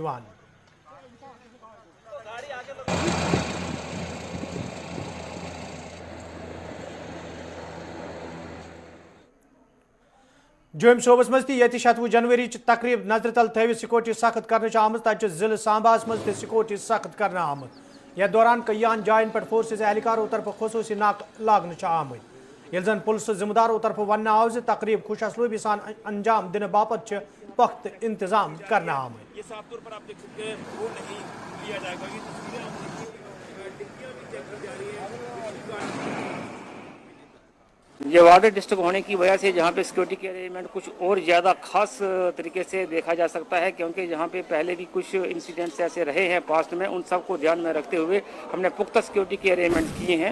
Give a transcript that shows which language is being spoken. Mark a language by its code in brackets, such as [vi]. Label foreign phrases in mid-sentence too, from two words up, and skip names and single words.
[ks] जोम शोबस मज ये 7 जनवरी तकरीब नजर तल थवित सिक्योरिटी सख्त कर आमत। तत जिले सांबास मज सिक्योरिटी सख्त कर आमत। यथ दौरान कयान जायन पे फोर्सेज एहलकारों तरफ खसूसी नाक लागन आमत। यह जन पुलिस जिम्मेदारों तरफ वन आव तकरीब खुश असलूबी सान अंजाम दिन बापत पुख्त इंतजाम करना आमत। [hi] ये साफ तौर पर आप देख सकते हैं वो नहीं लिया जाएगा। ये तस्वीरें ये [en] border district [hi] होने की वजह से जहाँ पे सिक्योरिटी के अरेंजमेंट कुछ और ज़्यादा खास तरीके से देखा जा सकता है, क्योंकि जहाँ पे पहले भी कुछ इंसिडेंट्स ऐसे रहे हैं पास्ट में, उन सब को ध्यान में रखते हुए हमने पुख्ता सिक्योरिटी के अरेंजमेंट किए हैं।